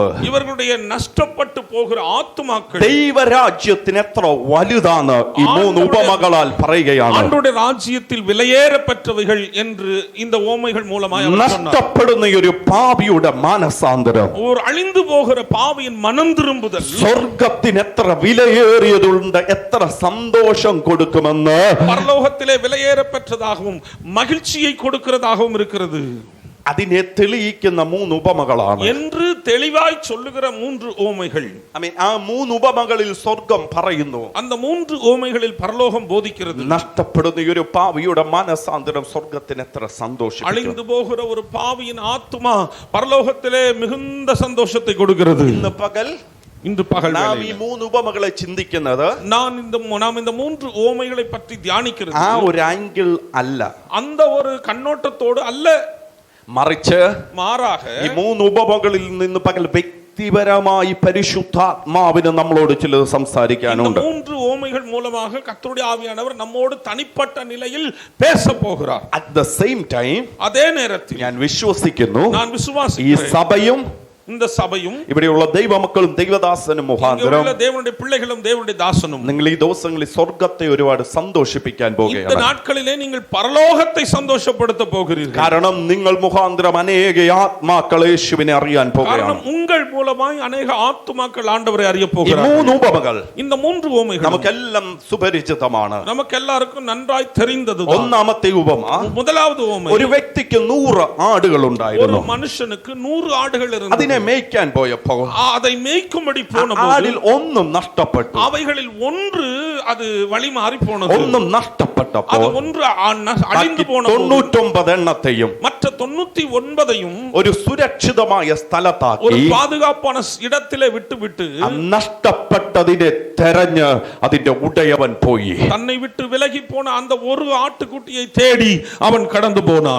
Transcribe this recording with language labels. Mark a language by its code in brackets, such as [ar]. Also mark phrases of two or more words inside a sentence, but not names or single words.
[ta] இவர்களுடைய நஷ்டப்பட்டு போகிற ஆத்துமாக்கள் [ml] ദൈവരാജ്യത്തിന് എത്ര വലുതാണ് ഈ 3 ഉപമകളാൽ പറയുകയാണ്. [ta] ஆண்டவருடைய ராஜ்யத்தில் விலையேறப்பட்டவைகள் என்று இந்த உவமைகள் மூலமாக அவர் சொன்னார். [ml] നഷ്ടപ്പെടുന്ന ഒരു പാപിയുടെ മാനസാന്തരം, [ta] ஒரு அழிந்து போகிற பாவியின் மனம் திரும்புதல், [ml] സ്വർഗ്ഗത്തിന് എത്ര വിലയേറിയതുണ്ട്, എത്ര സന്തോഷം കൊടുക്കുമെന്ന് [ta] பரலோகத்திலே விலையேறப்பட்டதாகவும் மகிழ்ச்சியை கொடுக்கிறதாகவும் இருக்கிறது [ml] അതിനെ തെളിയിക്കുന്ന 3 ഉപമകളാണ് [ta] என்று தெளிவாய் சொல்லுகிற 3 உவமைகள். [ml] ആ 3 ഉപമകളിൽ സ്വർഗ്ഗം പറയുന്നു, [ta] அந்த 3 உவமைகளில் பரலோகம் போதிக்கிறது. [ml] നഷ്ടപ്പെടുന്ന ഒരു പാപിയുടെ മാനസാന്തരം സ്വർഗ്ഗത്തിന് എത്ര സന്തോഷം. [ta] அழிந்து போகிற ஒரு பாவியின் ஆத்துமா பரலோகத்திலே மிகுந்த சந்தோஷத்தை கொடுக்கிறது. இன்று பகல் [ml] നാം ഈ 3 ഉപമകളെ ചിന്തിക്കുന്നത്, [ta] நாம் இந்த 3 உவமைகளை பற்றி தியானிக்கிறது [ml] ആ ഒരു ആംഗിൾ അല്ല, [ta] அந்த ஒரு കണ്ണോട്ടത്തോடு அல்ல, [ml] മറിച്ച് [ta] மாறாக [ml] ഈ 3 ഉപമകളിൽ നിന്ന് പകൽ വ്യക്തിപരമായി പരിശുദ്ധാത്മാവിന് നമ്മളോട് ചിലത് സംസാരിക്കാനുണ്ട്. [ta] 3 உவமைகள் மூலமாக கர்த்தருடைய ஆவியானவர் நம்மோடு தனிப்பட்ட நிலையில் பேச போகிறார். [en] At the same time, [ta] அதே நேரத்தில் [ml] ഞാൻ വിശ്വസിക്കുന്നു, [ta] நான் [ml] ഈ [ta] விசுவாசிக்கிறேன், [ml] സഭയും [ta] இந்த சபையும் [ml] ഇവിടെയുള്ള ദൈവമക്കളും ദൈവദാസനും മുഖാന്തരം [ta] தேவனுடைய பிள்ளைகளும் தேவனுடைய தாசனும் [ml] നിങ്ങൾ ഈ ദിവസങ്ങളിൽ സ്വർഗ്ഗത്തെ ഒരുപാട് സന്തോഷിപ്പിക്കാൻ [ta] இந்த [ml] പോകുകയാണ്. [ta] நாட்களிலே நீங்கள் பரலோகத்தை சந்தோஷப்படுத்த போகிறீர்கள். [ml] കാരണം നിങ്ങൾ മുഖാന്തരം അനേക ആത്മാക്കൾ യേശുവിനെ അറിയാൻ പോകുകയാണ്. [ta] காரணம் உங்கள் மூலமாய் அநேக ஆத்துமாக்கள் ஆண்டவரை அறிய [ml] ഈ [ta] போகிறார்கள். [ml] 3 ഉപമകൾ [ta] இந்த 3 உவமைகள் [ml] നമുക്കെല്ലാം സുപരിചിതമാണ്. [ta] நமக்கு எல்லாருக்கும் நன்றாய் தெரிந்தது. [ml] ഒന്നാമത്തെ ഉപമ, [ta] முதலாவது உவமை, [ml] ഒരു വ്യക്തിക്ക് 100 ആടുകൾ [ta] ஒரு [ml] ഉണ്ടായിരുന്നു. [ta] மனுஷனுக்கு 100 ஆடுகள் இருந்தது. [ml] അതിനെ മേയ്ക്കാൻ പോയപ്പോൾ [ta] அதை മേய்க்கும்படி போனபோது [ml] ആടിൽ ഒന്നും നഷ്ടപ്പെട്ടു. [ta] அவைகளில் ஒன்று அது வழி மாறி போனது. [ml] ഒന്നും നഷ്ടപ്പെട്ടപ്പോൾ [ta] அது ஒன்று அழிந்து போனது. [ml] 99 എണ്ണത്തെയും [ta] மற்ற 99ஐயும் [ml] ഒരു സുരക്ഷിതമായ [ta] ஒரு [ml] സ്ഥലത്താക്കി [ta] பாதுகாப்பான இடத்திலே விட்டுவிட்டு [ml] നഷ്ടപ്പെട്ടതിനെ തെരഞ്ഞ് അതിന്റെ ഉടയവൻ പോയി. [ta] தன்னை விட்டு விலகி போன அந்த ஒரு ஆட்டுக்குட்டியை தேடி அவன் கடந்து போனான்.